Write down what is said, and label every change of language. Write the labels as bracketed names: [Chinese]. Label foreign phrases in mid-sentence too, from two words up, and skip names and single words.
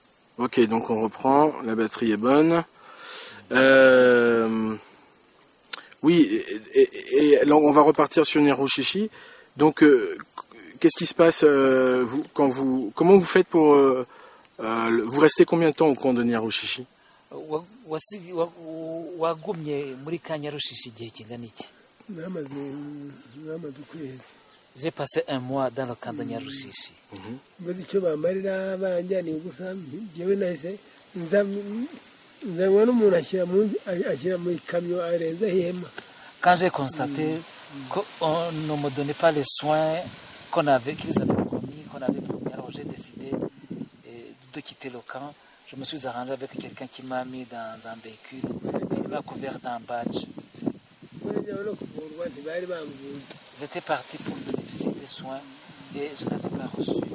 [French] Ok, donc on reprend, la batterie est bonne. Oui, et là on va repartir sur Nyarushishi. Donc, qu'est-ce qui se passe comment vous faites pour vous restez combien de temps au camp de Nyarushishi? [Kinyarwanda] wagumye muri Kanyarushishi igihe kingana iki? n'amaze ukwezi. [French] J'ai passé un mois dans le camp de Nyarushishi. [Kinyarwanda] Mbese icyo bamarira banjyaniye gusa njyewe nahise nzanywa n'umuntu ashyira mu ikamyo arenza ihema. [French] Quand j'ai constaté qu'on ne me donnait pas les soins qu'ils avaient promis, alors j'ai décidé de quitter le camp. Je me suis arrangé avec quelqu'un qui m'a mis dans un véhicule et il m'a couvert d'un badge. J'étais parti pour bénéficier des soins et je n'avais pas reçu.